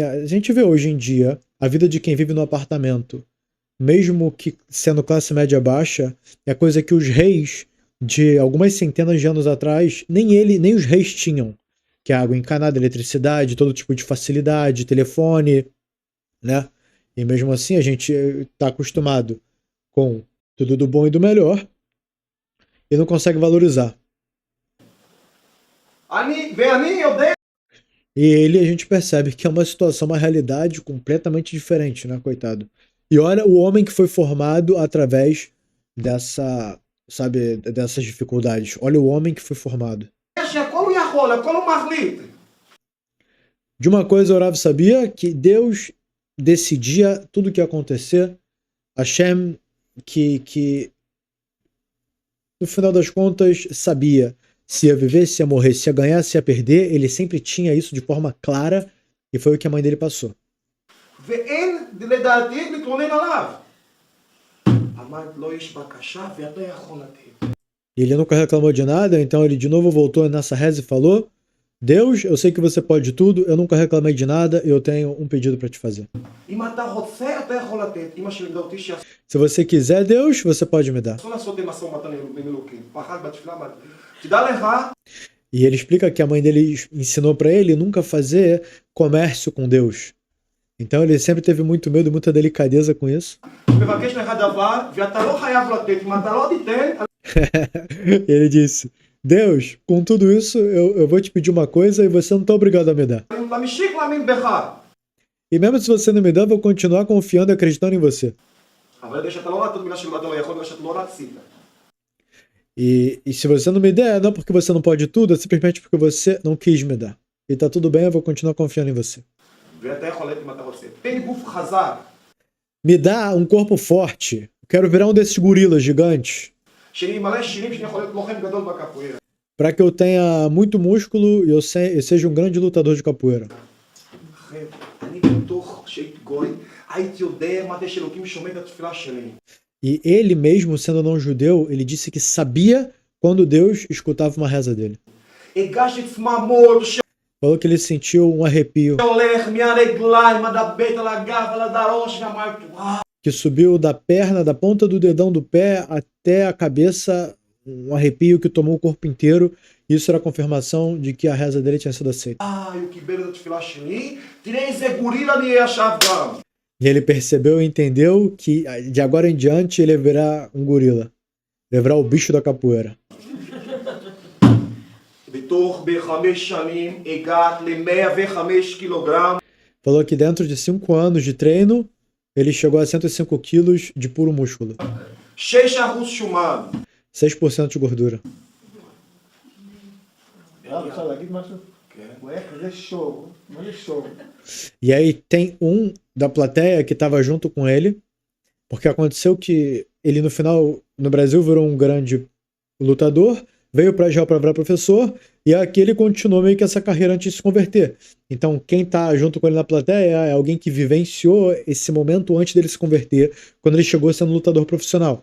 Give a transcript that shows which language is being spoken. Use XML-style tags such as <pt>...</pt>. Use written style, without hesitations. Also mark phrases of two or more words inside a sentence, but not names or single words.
<pt>A gente vê hoje em dia a vida de quem vive no apartamento, mesmo que sendo classe média baixa, é coisa que os reis de algumas centenas de anos atrás, nem os reis tinham. Que é água encanada, eletricidade, todo tipo de facilidade, telefone, né? E mesmo assim a gente está acostumado com tudo do bom e do melhor e não consegue valorizar.</pt> <he>ואני יודע.</he> <pt>E ele a gente percebe que é uma situação, uma realidade completamente diferente, né, coitado? E olha o homem que foi formado através dessa, sabe, dessas dificuldades. Olha o homem que foi formado.</pt> <he>שהכל הוא יכול, הכל הוא מחליט.</he> <pt>De uma coisa o Rav sabia, que Deus decidia tudo o que ia acontecer. Hashem, que no final das contas sabia se ia viver, se ia morrer, se ia ganhar, se ia perder. Ele sempre tinha isso de forma clara e foi o que a mãe dele passou.</pt> <he>ואין לדעתי להתלונן עליו. אמרת לו יש בקשה ואתה יכול לתת.</he> <pt>E ele nunca reclamou de nada, então ele de novo voltou nessa reza e falou: Deus, eu sei que você pode tudo, eu nunca reclamei de nada e eu tenho um pedido para te fazer.</pt> <he>אם אתה רוצה, אתה יכול לתת. אמא שלי לימדה אותי שאסור</he> <pt>Se você quiser, Deus, você pode me dar.</pt> <he>לעשות משא ומתן עם אלוקים. פחד בתפילה, תדע לך,</he> <pt>E ele explica que a mãe dele ensinou para ele nunca fazer comércio com Deus. Então ele sempre teve muito medo, muita delicadeza com isso.</pt> <he>מבקש לך דבר, ואתה לא חייב לתת. אם אתה לא תיתן,</he> <pt>Ele disse: Deus, com tudo isso, eu vou te pedir uma coisa e você não está obrigado a me dar.</pt> <he>אני ממשיך להאמין בך.</he> <pt>E mesmo se você não me der, eu vou continuar confiando e acreditando em você.</pt> <he>אבל יודע שאתה לא נתת בגלל שאתה לא יכול, בגלל שאתה לא רצית.</he> <pt>E se você não me der, não porque você não pode tudo, é simplesmente porque você não quis me dar. E tá tudo bem, eu vou continuar confiando em você.</pt> <he>ואתה יכול לתת אם אתה רוצה. תן גוף חזק,</he> <pt>Me dá um corpo forte. Eu quero virar um desses gorilas gigantes.</pt> <he>שאני מלא שירים שאני יכול להיות לוחם גדול בקפוארה.</he> <pt>Para que eu tenha muito músculo e eu seja um grande lutador de capoeira.</pt> <he>חבר'ה, אני בתוך שהייתי גוי, הייתי יודע מה זה שאלוקים שומע את התפילה שלי.</he> <pt>E ele mesmo, sendo não judeu, ele disse que sabia quando Deus escutava uma reza dele.</pt> <he>הרגשתי צמרמורת</he> <pt>Falou que ele sentiu um arrepio</pt> <he>שהולך מהרגליים עד הבטן, על הגב, על הדרוש, ואמרתי, וואו.</he> <pt>que subiu da perna, da ponta do dedão do pé até a cabeça, um arrepio que tomou o corpo inteiro. Isso era a confirmação de que a reza dele tinha sido aceita.</pt> <he>הוא קיבל את התפילה שלי, תראה איזה גורילה אני אהיה עכשיו גם.</he> <pt>E ele percebeu e entendeu que de agora em diante ele ia virar um gorila. Ele ia virar o bicho da capoeira.</pt> <he>בתוך ב5 שנים הגעת ל-105 קילוגרם.</he> <pt>Falou que dentro de 5 anos de treino, ele chegou a 105 quilos de puro músculo.</pt> <he>6% שומן.</he> <pt>6% de gordura.</pt> <he>אפשר להגיד משהו? הוא היה כזה שור, מה זה שור?</he> <pt>E aí tem um da plateia que estava junto com ele, porque aconteceu que ele no final, no Brasil, virou um grande lutador, veio para Israel para virar professor, e aqui ele continuou meio que essa carreira antes de se converter. Então quem tá junto com ele na plateia é alguém que vivenciou esse momento antes dele se converter, quando ele chegou sendo lutador profissional.</pt>